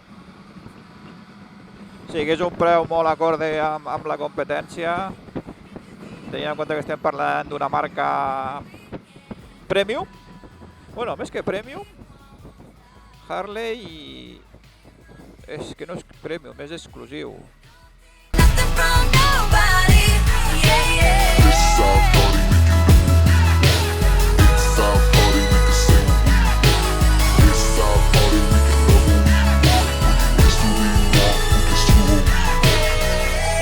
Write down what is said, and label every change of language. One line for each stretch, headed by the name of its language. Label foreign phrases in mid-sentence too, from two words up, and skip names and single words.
Catalan: O sigui que és un preu molt acorde amb la competència, tenint en compte que estem parlant d'una marca premium. Bueno, més que premium, Harley és que no és premium, és exclusiu.
English: Nothing from nobody. Yeah, yeah. It's our party, we can do. It's our party, we can sing. It's our party, we can love who we want. We can kiss who we want. We can screw who we want.